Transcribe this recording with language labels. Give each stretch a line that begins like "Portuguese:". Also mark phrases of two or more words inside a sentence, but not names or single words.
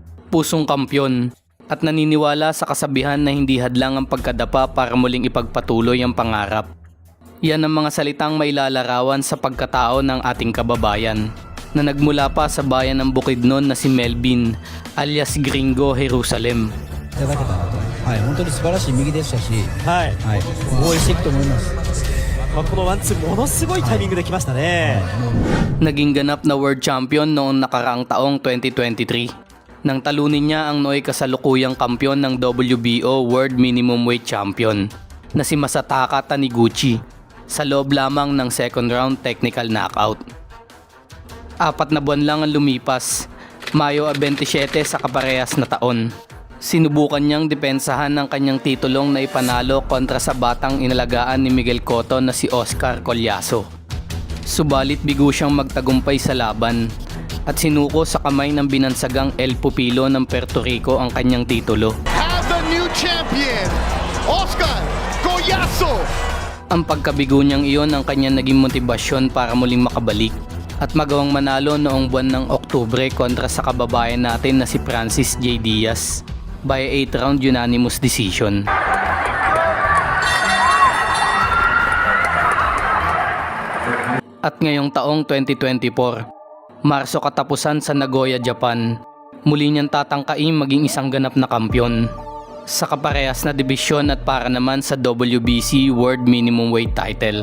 Filipino: pusong kampyon at naniniwala sa kasabihan na hindi hadlang ang pagkadapa para muling ipagpatuloy ang pangarap. Yan ang mga salitang mailalarawan sa pagkatao ng ating kababayan na nagmula pa sa bayan ng Bukidnon na si Melvin alias Gringo Jerusalem.
Japanese: いただけたなと、はい、本当に素晴らしい右でしたし、はい、はい、防衛していくと思います。このワンツーものすごいタイミングで来ましたね。
Filipino: Naging ganap na
English: world champion
Filipino: noong nakaraang taong 2023 nang talunin niya ang nooy kasalukuyang kampyon ng
English: WBO World Minimum Weight Champion
Filipino: na si Masataka Taniguchi sa loob lamang ng
English: second round technical knockout.
Filipino: 4 na buwan lang ang lumipas, Mayo 27 sa kaparehas na taon. Sinubukan niyang depensahan ng kanyang titulong na ipanalo kontra sa batang inalagaan ni Miguel Cotto na si Oscar Collazo. Subalit bigo siyang magtagumpay sa laban at sinuko sa kamay ng binansagang El Pupilo ng Puerto Rico ang kanyang titulo.
English: Has the new champion, Oscar Collazo!
Filipino: Ang pagkabigo niyang iyon ang kanyang naging motibasyon para muling makabalik at magawang manalo noong buwan ng Oktubre kontra sa kababayan natin na si Francis J. Diaz by
English: 8-round unanimous decision.
Filipino: At ngayong taong 2024, Marso katapusan sa Nagoya, Japan, muli niyang tatangkain maging isang ganap na kampyon sa kaparehas na dibisyon at para naman sa
English: WBC World Minimum Weight title.